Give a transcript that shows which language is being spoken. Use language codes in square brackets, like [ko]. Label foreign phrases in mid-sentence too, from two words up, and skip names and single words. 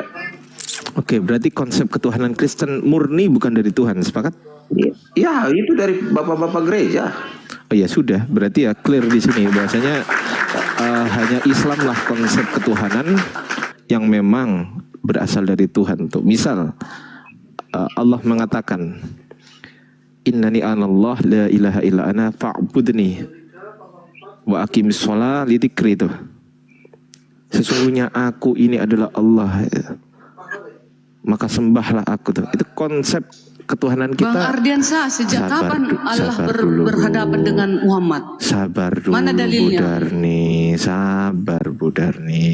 [id] Oke, berarti konsep ketuhanan Kristen murni bukan dari Tuhan, sepakat? Ya itu dari bapak-bapak gereja. Oh ya sudah, berarti ya clear di sini bahasanya hanya Islam lah konsep ketuhanan yang memang berasal dari Tuhan tuh. Misal Allah mengatakan, [ar] إنني أنا الله لا إله إلا أنا فاعبدني وأقم الصلاة لذكري itu. [id] Sesungguhnya aku ini adalah Allah, maka sembahlah aku tuh. Itu konsep ketuhanan kita. Bang Ardiansa, sejak kapan Allah berhadapan dengan Muhammad? Sabar dulu Mana dalilnya? Bu Darni, sabar Bu Darni.